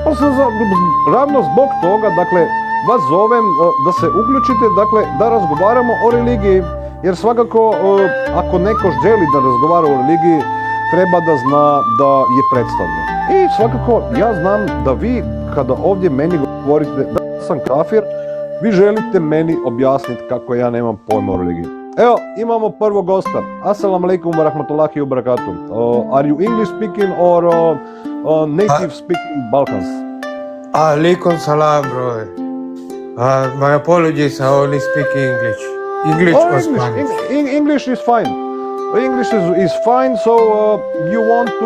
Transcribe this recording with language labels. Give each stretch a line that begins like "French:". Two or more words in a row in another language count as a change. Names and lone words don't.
Bosnian: Pa sam ravno zbog toga, dakle, vas zovem da se uključite, dakle, da razgovaramo o religiji, jer svakako ako neko želi da razgovara o religiji, treba da zna da je predstavlja. I svakako ja znam da vi kada ovdje meni govorite da sam kafir, vi želite meni objasniti kako ja nemam pojma o religiji. Evo, imamo prvog gosta.
Arabic: السلام عليكم ورحمة الله وبركاته.
English: Are you English speaking or native speaking Balkans?
Arabic: عليكم السلام,
English: brother. My apologies, I only speak English. English or Spanish? English is fine. English is fine. So you want to?